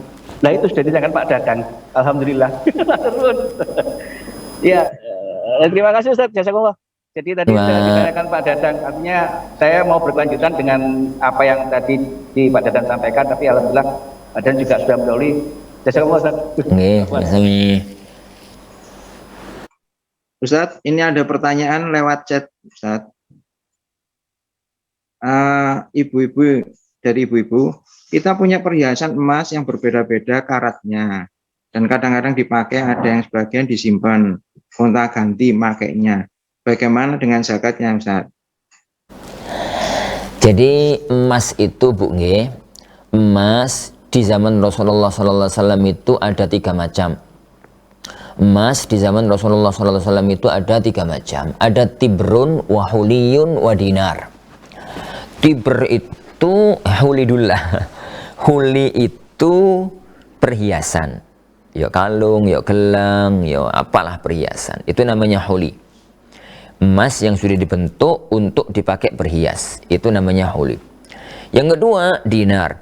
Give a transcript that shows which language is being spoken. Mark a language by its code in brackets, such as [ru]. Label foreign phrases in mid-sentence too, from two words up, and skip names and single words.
[id] Nah itu sudah ditanyakan Pak Dadang. Alhamdulillah. Ya, terima kasih Ustaz. Jazakallah. Jadi tadi sudah ditanyakan Pak Dadang, artinya saya mau berkelanjutan dengan apa yang tadi Pak Dadang sampaikan, tapi alhamdulillah Pak Dadang juga sudah mendahului Jazakallah Ustaz. [jv] Nggih, sami. [id] Ustadz, ini ada pertanyaan lewat chat, Ustadz. Ibu-ibu, dari ibu-ibu, kita punya perhiasan emas yang berbeda-beda karatnya. Dan kadang-kadang dipakai, ada yang sebagian disimpan, gonta-ganti makainya. Bagaimana dengan zakatnya, Ustadz? Jadi emas itu Bu nggih, emas di zaman Rasulullah SAW itu ada 3 macam. Emas di zaman Rasulullah SAW itu ada 3 macam. Ada [ar] تبر وحلي ودينار. [id] Tibr itu hulidullah. Huli itu perhiasan. Ya kalung, ya gelang, ya apalah perhiasan. Itu namanya huli. Emas yang sudah dibentuk untuk dipakai berhias. Itu namanya huli. Yang kedua, dinar.